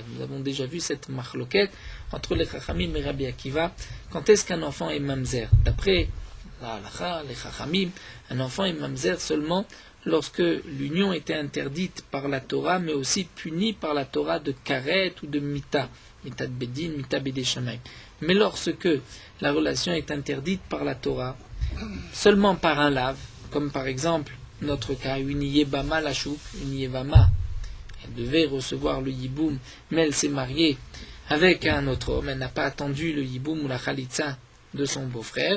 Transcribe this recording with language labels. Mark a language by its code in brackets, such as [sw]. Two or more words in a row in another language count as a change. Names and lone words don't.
[fr] Nous avons déjà vu cette machloket entre les Chachamim et Rabbi Akiva. Quand est-ce qu'un enfant est mamzer? D'après la halacha, les Chachamim, un enfant est mamzer seulement lorsque l'union était interdite par la Torah, mais aussi punie par la Torah de karet ou de mita, [he] מיתה דבית דין, מיתה בידי שמים. [fr] Mais lorsque la relation est interdite par la Torah, seulement par un lave, comme par exemple notre cas, une [he] יבמה לשוק, [fr] une yevama, elle devait recevoir le yiboum, mais elle s'est mariée avec un autre homme, elle n'a pas attendu le yiboum ou la khalitsa de son beau-frère.